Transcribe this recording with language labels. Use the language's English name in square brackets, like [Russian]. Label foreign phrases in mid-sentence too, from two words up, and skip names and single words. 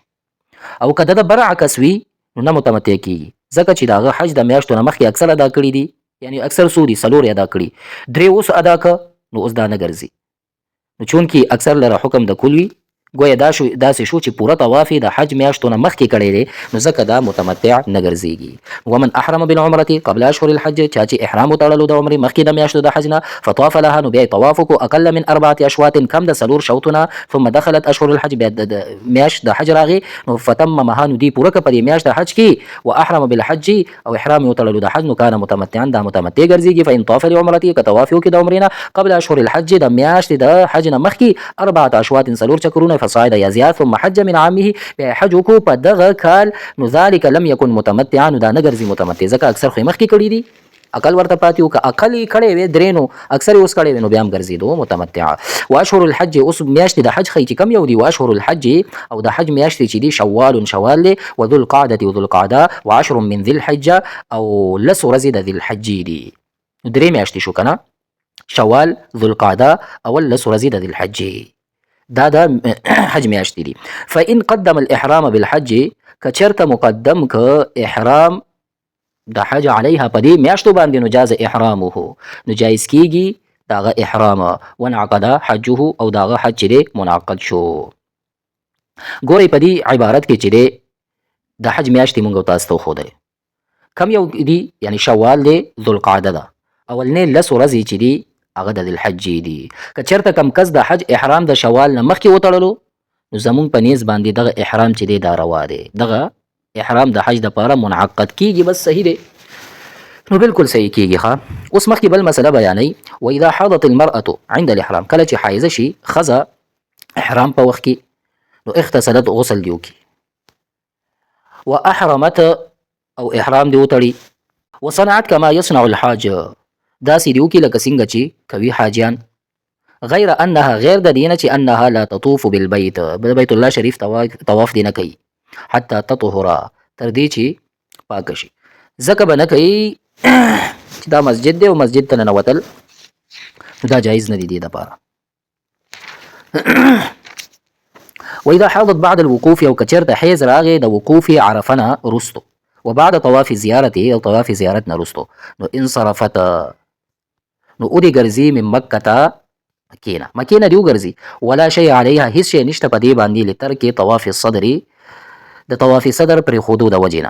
[Pashto] او که د برعکس وي نو نه متمتع کیږي ځکه چې د هغه حج د میاشتو نه مخکې اکثر ادا کړي دي یعنی اکثر څو دي 4 ادا کړي 3 اوس ادا که نو اوس دا نه ګرځي نو چونکې اکثر لره حکم د کل وي ګویا داسې شو چې پوره طواف د حج میاشتو نه مخکې کړی دی نو ځکه دا متمتع نه ګرځېږي. [Arabic] ومن احرم بالعمرة قبل اشهر الحج [Pashto] چا چې احرام وتړلو د عمرې مخکې د میاشتو د حج نه [Arabic] فطاف لها [Pashto] نو بیا یې طواف وکړو [Arabic] اقل من 4 اشواط [Pashto] کم د 4 شوطونه [Arabic] ثم دخلت اشهر الحج [Pashto] بیا د میاشت د حج راغی نو فتممها نو دی پوره کړه په دې میاشت د حج کې [Arabic] واحرم بالحج [Pashto] او احرام یې وتړلو د حج نو [Arabic] کان متمتعا [Pashto] دا متمتع ګرځېږي. [Arabic] فان طاف لعمرته [Pashto] که طواف وکړي د عمرې نه [Arabic] قبل اشهر الحج [Pashto] د میاشتې د حج نه مخکې 4 اشواط 4 چکرونه فصاعد یا زیات [Arabic] ثم حج من عامه [Pashto] بیا حج وکړو په دغه کال نو [Arabic] ذلک لم یکن متمتعا [Pashto] نو دا نه ګرځي متمتع ځکه اکثر خو یې مخکې کړي دي عقل ورته پاتې و که عقل یې کړی وی 3 نو اکثر یې اوس کړی وی نو بیا هم ګرځېدو متمتع. [Arabic] واشهر الحج [Pashto] اوس میاشتې د حج ښیي چې کم یو دي [Arabic] واشهر الحج [Pashto] او د حج میاشتې چې دي شوال دی [Arabic] وذو القعدة وذو القعده وعشر من ذي الحجه [Pashto] او 10 ورځې د ذي الحجې دي نو 3 میاشتې شو کنه شوال ذو القعده او 10 ورځې د ذي الحجې دا حج میاشتې دي. [Arabic] فإن قدم الإحرام بالحج [Pashto] که چېرته مقدم که احرام د حج علیها په دې میاشتو باندې نو [Arabic] جاز احرامه [Pashto] نو جایز کیږي داغه احرام [Arabic] وانعقد حجه [Pashto] او داغه حج چې دی منعقد شو. ګورئ په دې عبارت کې چې دی د حج میاشتې مونږ تاسو ته وښودلې کم یو دي یعنی شوال دی ذوالقعده ده اولنې 10 ورځې چې دي هغه د الحج دي. که چېرته کم کس د حج احرام د شوال نه مخکې وتړلو نو زمونږ په نیز باندې دغه احرام چې دی دا روا دی دغه احرام د حج دپاره منعقد کیږي بس صحیح دی نو بالکل صحیح کیږي ښه. اوس مخکې بل مسله بیانوي [Arabic] واذا حاضت المرأة عند الاحرام [Pashto] کله چې حایزه شي ښځه احرام په وخت کې نو اغتسلت غسل دی وکړي واحرمت او احرام دی وتړي [Arabic] وصنعت كما يصنع الحاج [Pashto] داسې دی وکړي لکه څنګه چې کوي حاجیان [Arabic] غیر انها [Pashto] غیر د دینه چې [Arabic] انها لا تطوف بالبيت [Pashto] بیت الله شریف طواف دی نه کوي [Arabic] حتی تطهر [Pashto] تر دې چې پاک شي ځکه به نه کوي چې دا مسجد دی او مسجد ته ننوتل دا جایز نه دی دې دپاره. [Arabic] واذا حاضت بعد الوقوف [Pashto] او که چېرته حیض راغی د وقوف عرفه نه وروستو [Arabic] وبعد طواف زیارته [Pashto] او طواف زیارت نه وروستو نو انصرفت نو اودي ګرځي [Arabic] من مکه [Pashto] ته مکې نه دی وګرځي [Arabic] ولا شی علیها [Pashto] هیڅ شی نشته په دې باندې [Arabic] لترک طواف الصدر [Pashto] د طواف صدر پرېښودو د وجې نه.